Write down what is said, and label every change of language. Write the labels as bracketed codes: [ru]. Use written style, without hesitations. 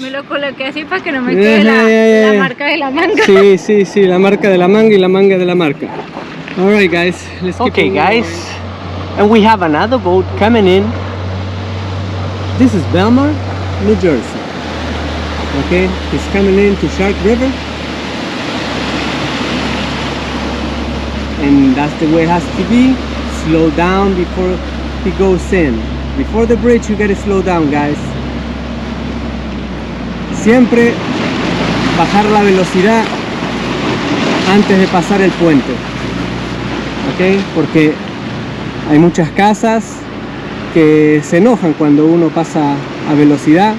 [es] Me lo coloqué así para que no me quede la marca de la manga. Sí, la marca de la manga y la manga de la marca. [en] Alright guys, let's keep Okay, moving guys, on. and we have another boat coming in. This is Belmar, New Jersey. Okay, he's coming in to Shark River. And that's the way it has to be. Slow down before he goes in. Before the bridge, you gotta slow down, guys. [es] Siempre bajar la velocidad antes de pasar el puente. Ok, porque hay muchas casas que se enojan cuando uno pasa a velocidad.